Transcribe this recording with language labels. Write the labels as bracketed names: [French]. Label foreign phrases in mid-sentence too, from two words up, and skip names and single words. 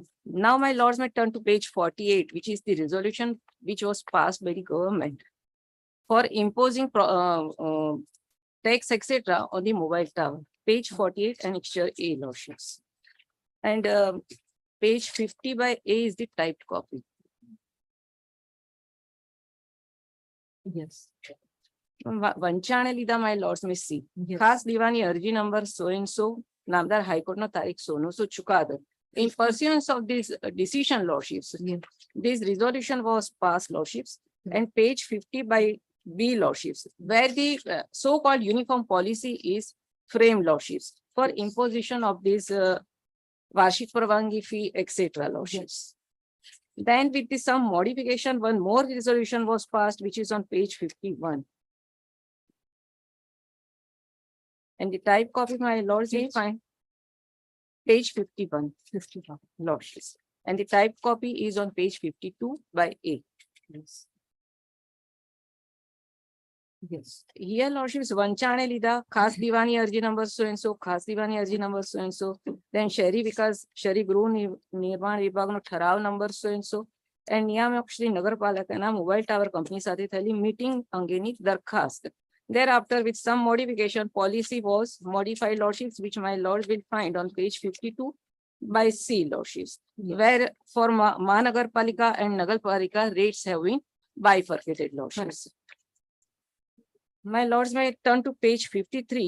[English] Now, my lords may turn to page 48, which is the resolution which was passed by the government for imposing tax, etc. on the mobile tower. Page 48, annexure A, lordships. And page 50 by A is the typed copy. Yes. [Gujarati] વંચાણે લીધા [English] my lords may see. Yes. [Gujarati] ખાસ દીવાની અરજી નંબર [English] so and so, [Gujarati] નામદાર હાઈકોર્ટનો તારીખ 1600 ચુકાદો. [English] In pursuance of this decision, lordships, Yes. this resolution was passed, lordships, and page 50 by B, lordships, where the so-called uniform policy is framed, lordships, for imposition of this [Gujarati] વાર્ષિક પરવાનગી [English] fee, etc., lordships. Then with the some modification, one more resolution was passed, which is on page 51. And the type copy, my lords, you find page 51, 51, lordships. And the type copy is on page 52 by A. Yes. Yes. Here lordships [Gujarati] વંચાણે લીધા ખાસ દીવાની અરજી નંબર [English] so and so, [Gujarati] ખાસ દીવાની અરજી નંબર [English] so and so, [Gujarati] then શહેરી વિકાસ શહેરી ગૃહ નિર્માણ વિભાગનો ઠરાવ નંબર [English] so and so, [Gujarati] and નિયામક શ્રી નગરપાલિકાના [English] mobile tower company [Gujarati] સાથે થયેલી મીટિંગ અંગેની દરખાસ્ત. [English] Thereafter, with some modification, policy was modified lordships, which my lord will find on page 52 by C lordships, where for Mahaнагарપાલિકા and Nagarpalika rates have been bifurcated lordships. My lords may turn to page 53.